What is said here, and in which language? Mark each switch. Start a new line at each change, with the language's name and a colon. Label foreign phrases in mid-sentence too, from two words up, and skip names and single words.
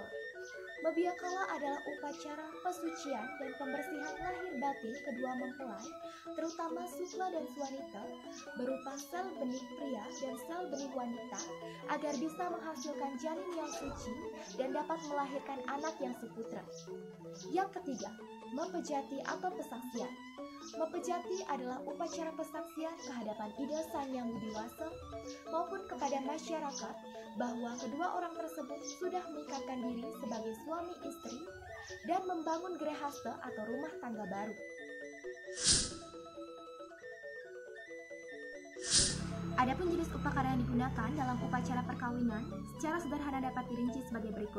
Indonesian: Mabiyakala adalah upacara pesucian dan pembersihan lahir batin kedua mempelai, terutama Sukla dan Swanita, berupa sel benih pria dan sel benih wanita, agar bisa menghasilkan janin yang suci dan dapat melahirkan anak yang seputra. Yang ketiga, Mapejati atau pesaksian. Mapejati adalah upacara pesaksian kehadapan Ida Sang Yang Widiwasa maupun kepada masyarakat bahwa kedua orang tersebut sudah mengikatkan diri sebagai suami istri dan membangun grihasta atau rumah tangga baru. Adapun jenis upacara yang digunakan dalam upacara perkawinan secara sederhana dapat dirinci sebagai berikut.